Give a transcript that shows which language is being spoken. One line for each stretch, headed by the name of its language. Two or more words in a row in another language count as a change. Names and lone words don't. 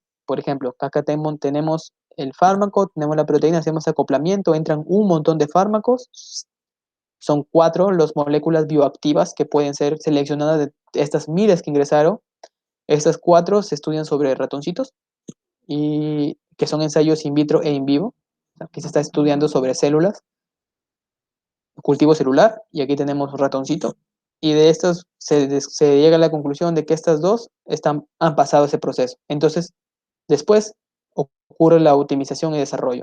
Spanish: Por ejemplo, acá tenemos el fármaco, tenemos la proteína, hacemos acoplamiento, entran un montón de fármacos, son 4 las moléculas bioactivas que pueden ser seleccionadas de estas miles que ingresaron. Estas 4 se estudian sobre ratoncitos y que son ensayos
Latin: in vitro
Spanish: e
Latin: in vivo.
Spanish: Aquí se está estudiando sobre células, cultivo celular, y aquí tenemos ratoncito. Y de estos se llega a la conclusión de que estas dos han pasado ese proceso. Entonces, después ocurre la optimización y desarrollo.